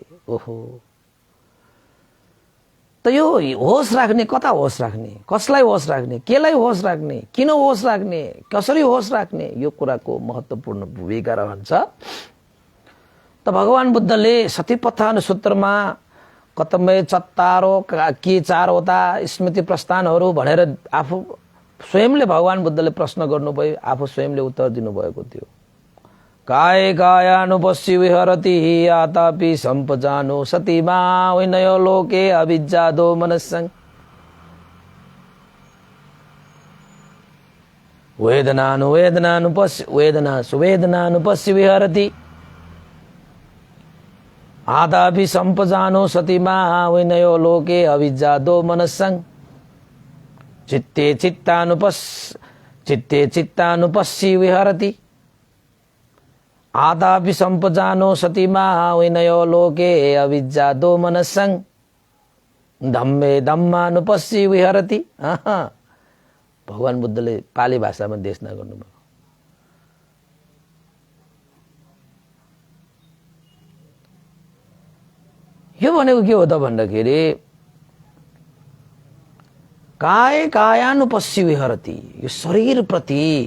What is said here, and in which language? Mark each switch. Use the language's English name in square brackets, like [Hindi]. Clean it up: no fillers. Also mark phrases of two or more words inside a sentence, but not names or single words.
[Nepali] ओहो, त यो होस राख्ने, कता होस राख्ने, कसलाई होस राख्ने, केलाई होस राख्ने, किन होस राख्ने, कसरी होस राख्ने, यो कुराको महत्त्वपूर्ण भूमिका रहन्छ। त भगवान बुद्धले सतीपत्थान सूत्रमा [Pali] कतमै चत्तारो [Nepali] के चारवटा स्मृति प्रस्थानहरू भनेर आफू स्वयंले भगवान बुद्धले प्रश्न गर्नुभयो, आफू स्वयंले उत्तर दिनुभएको थियो। [Pali] काय कायानुपस्सी विहरति आतापि सम्पजानो सतीमा विनयो लोके अभिज्जादो मनस्सं वेदनानुपस्सी विहरति आतापि सम्पजानो सतीमा विनयो लोके अभिज्जादो मनस्सं चित्ते चित्तानुपस्सी विहरति आदापि सम्पजानो सतीमा विनयो लोके अभिज्जादो मनस्सं धम्मे धम्मानुपस्सी विहरति। [Nepali] भगवान बुद्धले पाली भाषामा देशना गर्नुभयो। यो भनेको के हो त भन्दाखेरि [Pali] काय कायानुपस्सी विहरति, [Nepali] यो शरीर प्रति,